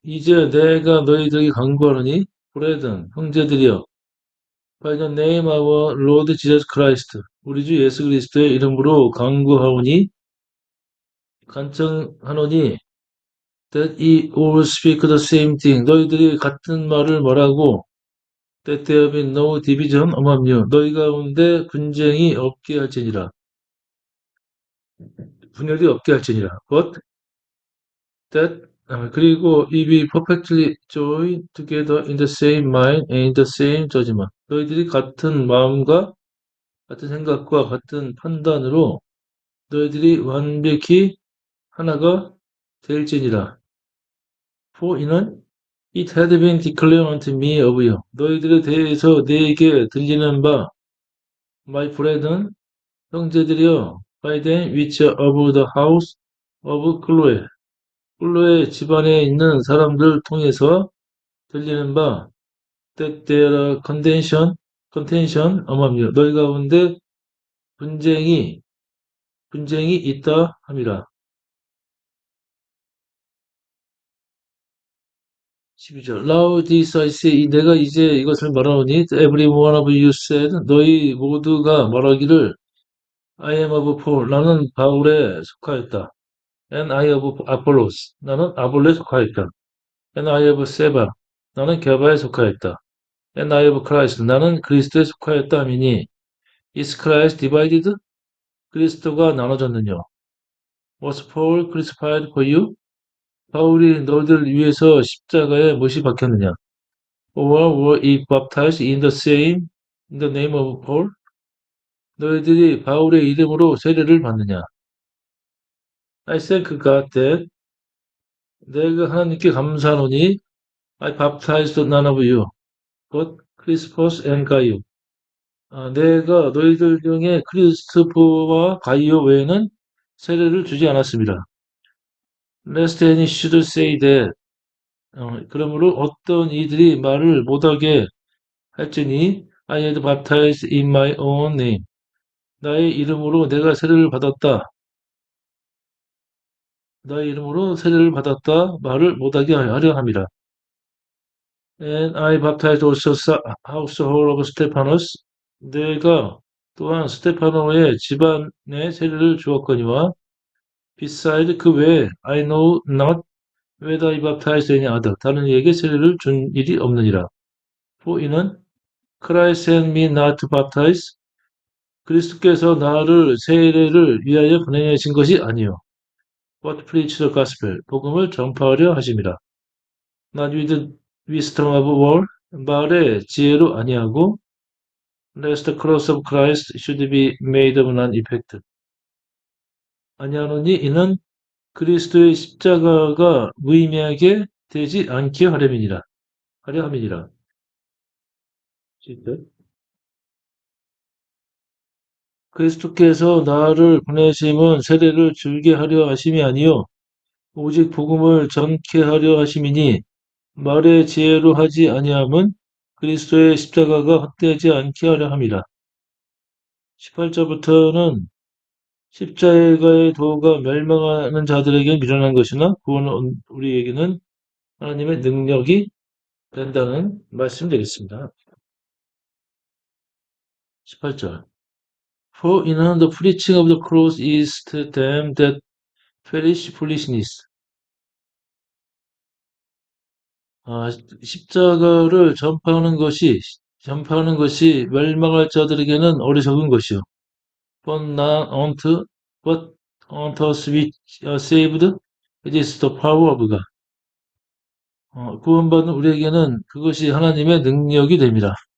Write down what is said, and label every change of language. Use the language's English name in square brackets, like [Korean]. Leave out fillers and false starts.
[Korean] 이제 내가 너희들에게 간구하노니, 브레든, 형제들이여, [English] by the name of our Lord Jesus Christ, [Korean] 우리 주 예수 그리스도의 이름으로 간구하오니, 간청하노니, [English] that ye all speak the same thing. [Korean] 너희들이 같은 말을 말하고, [English] that there be no division among you. [Korean] 너희 가운데 분쟁이 없게 할지니라. 분열이 없게 할지니라. [English] But that [Korean] 그리고 [English] ye be perfectly joined together in the same mind and in the same judgment. [Korean] 너희들이 같은 마음과 같은 생각과 같은 판단으로 너희들이 완벽히 하나가 될지니라. [English] For [Korean] 이는 [English] it had been declared unto me of you. [Korean] 너희들에 대해서 내게 들리는 바 [English] my brethren [Korean] 형제들이여 [English] by them which are of the house of Chloe. [Korean] 클로의 집안에 있는 사람들 통해서 들리는 바 [English] that there are contention among you. [Korean] 너희 가운데 분쟁이 있다 함이라. 12절. [English] Now this I say, [Korean] 내가 이제 이것을 말하노니, [English] every one of you said, [Korean] 너희 모두가 말하기를, [English] I am of Paul, [Korean] 나는 바울에 속하였다. [English] And I of Apollos, [Korean] 나는 아볼레에 속하였다. [English] And I of Seba, [Korean] 나는 게바에 속하였다. [English] And I of Christ, [Korean] 나는 그리스도에 속하였다 하미니, [English] Is Christ divided? [Korean] 그리스도가 나눠졌느냐? [English] Was Paul crucified for you? [Korean] 바울이 너희들 위해서 십자가에 못이 박혔느냐? [English] Or were ye baptized in the name of Paul? [Korean] 너희들이 바울의 이름으로 세례를 받느냐? [English] I thank God that [Korean] 내가 하나님께 감사하노니 [English] I baptized none of you, but Crispus and Gaius. [Korean] 내가 너희들 중에 크리스토프와 가이오 외에는 세례를 주지 않았습니다. [English] Lest any should say that [Korean] 그러므로 어떤 이들이 말을 못하게 할지니 [English] I had baptized in my own name. [Korean] 나의 이름으로 내가 세례를 받았다. 나의 이름으로 세례를 받았다. 말을 못하게 하려 함이라. [English] And I baptized also household of Stephanos. [Korean] 내가 또한 스테파노의 집안에 세례를 주었거니와 [English] beside [Korean] 그 외에 [English] I know not whether I baptized any other. [Korean] 다른 이에게 세례를 준 일이 없느니라. [English] For [Korean] 이는 [English] Christ sent me not to baptize. [Korean] 그리스도께서 나를 세례를 위하여 보내신 것이 아니요. [English] But preach the gospel. [Korean] 복음을 전파하려 하심이라. [English] Not with wisdom of war. [Korean] 말의 지혜로 아니하고 [English] lest the cross of Christ should be made of none effect. [Korean] 아니하노니 이는 그리스도의 십자가가 무의미하게 되지 않게 하려 함이니라. 그리스도께서 나를 보내심은 세례를 줄게 하려 하심이 아니요 오직 복음을 전케 하려 하심이니 말의 지혜로 하지 아니함은 그리스도의 십자가가 헛되지 않게 하려 함이라. 18절부터는 십자가의 도가 멸망하는 자들에게 미련한 것이나 구원은 우리에게는 하나님의 능력이 된다는 말씀 되겠습니다. 18절. [English] For in the preaching of the cross is to them that perish foolishness. [Korean] 십자가를 전파하는 것이 멸망할 자들에게는 어리석은 것이요. [English] But unto us which are saved, it is the power of God. [Korean] 구원받은 우리에게는 그것이 하나님의 능력이 됩니다.